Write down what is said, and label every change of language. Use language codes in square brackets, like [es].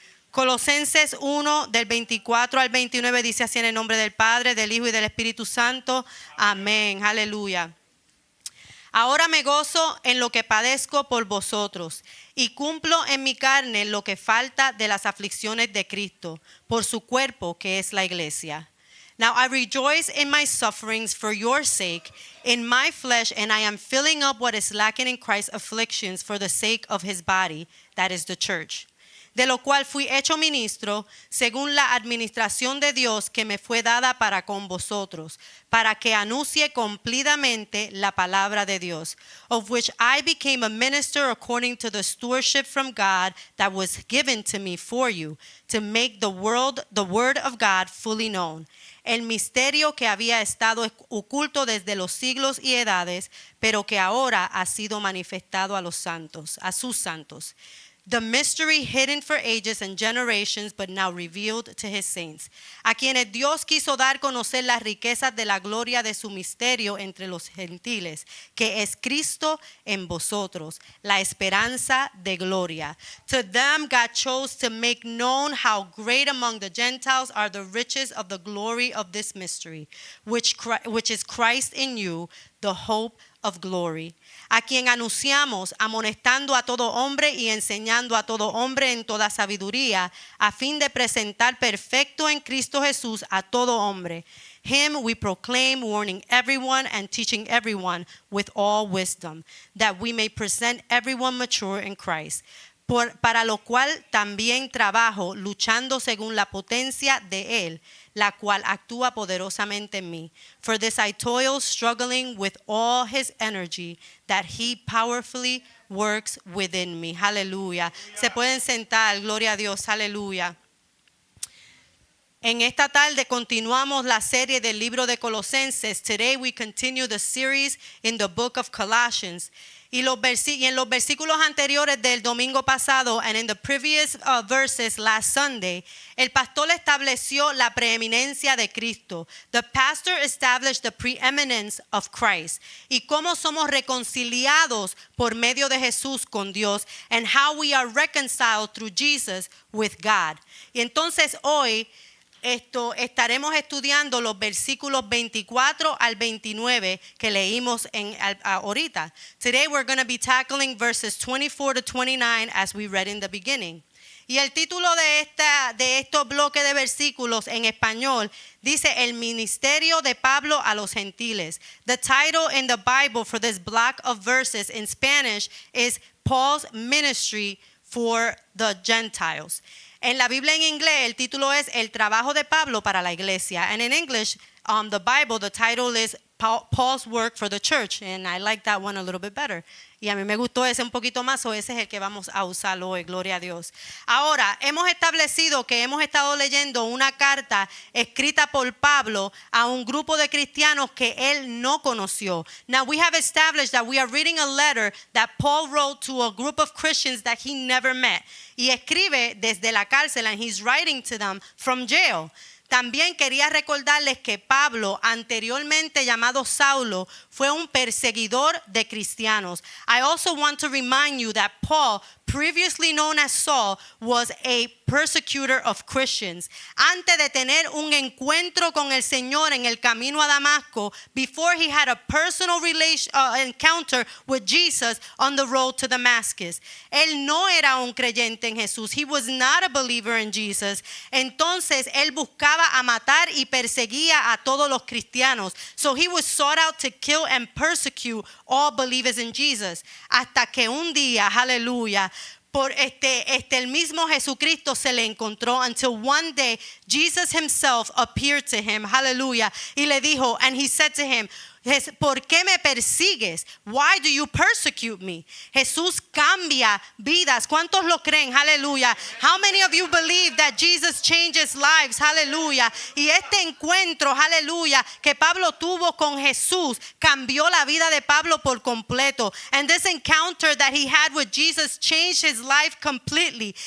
[es] Colosenses 1, del 24 al 29, dice así en el nombre del Padre, del Hijo y del Espíritu Santo. Amén. Aleluya. Ahora me gozo en lo que padezco por vosotros y cumplo en mi carne lo que falta de las aflicciones de Cristo por su cuerpo que es la iglesia. [en] Now I rejoice in my sufferings for your sake in my flesh, and I am filling up what is lacking in Christ's afflictions for the sake of his body, that is the church. [es] De lo cual fui hecho ministro según la administración de Dios que me fue dada para con vosotros, para que anuncie cumplidamente la palabra de Dios, [en] of which I became a minister according to the stewardship from God that was given to me for you, to make the word of God fully known. [es] El misterio que había estado oculto desde los siglos y edades, pero que ahora ha sido manifestado a los santos, a sus santos. [en] The mystery hidden for ages and generations, but now revealed to his saints. [es] A quienes Dios quiso dar conocer las riquezas de la gloria de su misterio entre los gentiles, que es Cristo en vosotros, la esperanza de gloria. [en] To them God chose to make known how great among the Gentiles are the riches of the glory of this mystery, which is Christ in you, the hope of glory. [es] A quien anunciamos, amonestando a todo hombre y enseñando a todo hombre en toda sabiduría, a fin de presentar perfecto en Cristo Jesús a todo hombre. [en] Him we proclaim, warning everyone and teaching everyone with all wisdom, that we may present everyone mature in Christ. [es] Para lo cual también trabajo, luchando según la potencia de Él, la cual actúa poderosamente en mí. [en] For this I toil, struggling with all his energy, that he powerfully works within me. [es] Aleluya. Se pueden sentar, gloria a Dios, aleluya. En esta tarde continuamos la serie del libro de Colosenses. [en] Today we continue the series in the book of Colossians. [es] Y en los versículos anteriores del domingo pasado, [en] and in the previous verses last Sunday, [es] el pastor estableció la preeminencia de Cristo. [en] The pastor established the preeminence of Christ. [es] Y cómo somos reconciliados por medio de Jesús con Dios, [en] and how we are reconciled through Jesus with God. [es] Y entonces hoy estaremos estudiando los versículos 24 al 29 que leímos ahorita. [en] Today we're going to be tackling verses 24 to 29 as we read in the beginning. [es] Y el título de estos bloques de versículos en español dice El ministerio de Pablo a los gentiles. [en] The title in the Bible for this block of verses in Spanish is Paul's ministry for the Gentiles. [es] En la Biblia en inglés el título es El trabajo de Pablo para la iglesia. [en] And in English, the Bible, the title is Paul's work for the church. And I like that one a little bit better. [es] Y a mí me gustó ese un poquito más, o ese es el que vamos a usar hoy, gloria a Dios. Ahora, hemos establecido que hemos estado leyendo una carta escrita por Pablo a un grupo de cristianos que él no conoció. [en] Now we have established that we are reading a letter that Paul wrote to a group of Christians that he never met. [es] Y escribe desde la cárcel, [en] and he's writing to them from jail. [es] También quería recordarles que Pablo, anteriormente llamado Saulo, fue un perseguidor de cristianos. [en] I also want to remind you that Paul, previously known as Saul, was a persecutor of Christians. [es] Antes de tener un encuentro con el Señor en el camino a Damasco, [en] before he had a personal encounter with Jesus on the road to Damascus. [es] Él no era un creyente en Jesús. [en] He was not a believer in Jesus. [es] Entonces, él buscaba a matar y perseguía a todos los cristianos. [en] So he was sought out to kill and persecute all believers in Jesus. [es] Hasta que un día, aleluya, por el mismo Jesucristo se le encontró, [en] until one day Jesus himself appeared to him, [es] hallelujah, y le dijo, [en] and he said to him, [es] ¿por qué me persigues? [en] Why do you persecute me? [es] Jesús cambia vidas. ¿Cuántos lo creen? Hallelujah. [en] How many of you believe that Jesus changes lives? Hallelujah. [es] Y este encuentro, hallelujah, que Pablo tuvo con Jesús cambió la vida de Pablo por completo. [en] And this encounter that he had with Jesus changed his life completely.